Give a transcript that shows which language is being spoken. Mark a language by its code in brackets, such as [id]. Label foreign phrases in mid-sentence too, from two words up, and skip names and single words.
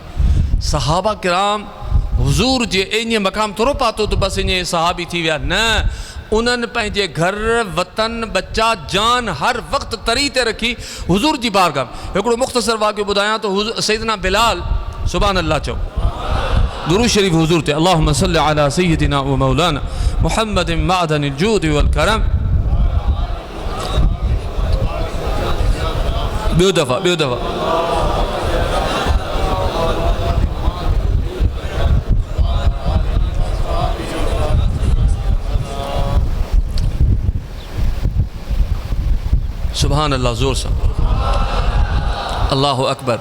[sd] सहाबा किराम हुज़ूर जे ईअं मक़ाम थोरो पातो त बसि ईअं सहाबी थी विया, न, उन्हनि पंहिंजे घर वतन बच्चा जान हर वक़्तु तरी ते रखी हुज़ूर जी बारगाह। हिकिड़ो मुख़्तसर वाक़ियो ॿुधायां त सैयदना बिलाल, [ar] سبحان الله [sd] चओ, दुरूद शरीफ़ हुज़ूर ते, [ar] اللهم صل على سيدنا ومولانا محمد معدن الجود والكرم. [sd] ॿियो दफ़ा [ar] سبحان الله, [sd] ज़ोर सां [ar] الله أكبر.